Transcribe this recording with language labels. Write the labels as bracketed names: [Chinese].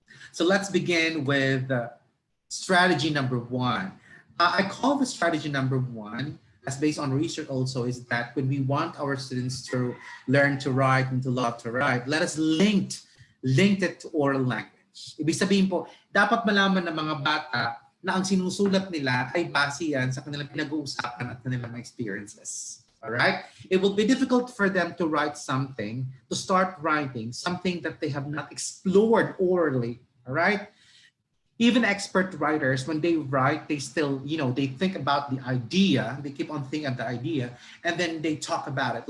[English] So let's begin with strategy number 1. I call the strategy number 1 as based on research also is that when we want our students to learn to write and to love to write, let us link it to oral language. [Filipino] Ibig sabihin po, dapat malaman ng mga bata na ang sinusulat nila ay base yan sa kanilang pinag-uusapan at kanilang experiences. [English] Alright? It will be difficult for them to write something, to start writing something that they have not explored orally. Alright? Even expert writers, when they write, they still, they think about the idea, they keep on thinking of the idea, and then they talk about it.